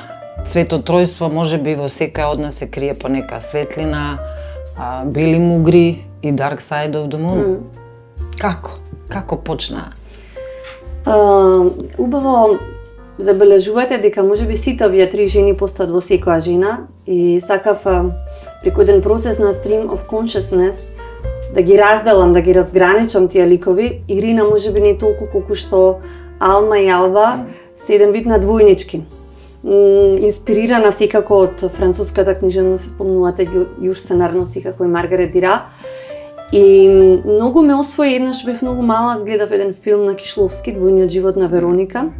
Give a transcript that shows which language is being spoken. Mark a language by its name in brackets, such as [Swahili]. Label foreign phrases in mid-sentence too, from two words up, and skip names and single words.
[Macedonian] Цвето тројство можеби во секоја од нас се крие по нека светлина, бели мугри и Dark Side of the Moon. Како почна? Убаво забележувате дека можеби сите овие 3 жени постојат во секоја жена и сакав преку еден процес на [English] stream of consciousness [Macedonian] да ги разделам, да ги разграничам тие ликови. Ирина можеби не толку колку што Алма и Алба се еден вид на двојнички. Инспирирана секако од француската книжевност, спомнувате Јуж Сенарно, секако и Маргарет Дира. И многу ме освои, еднаш бев многу мала, гледав еден филм на Кишловски, Двојниот живот на Вероника.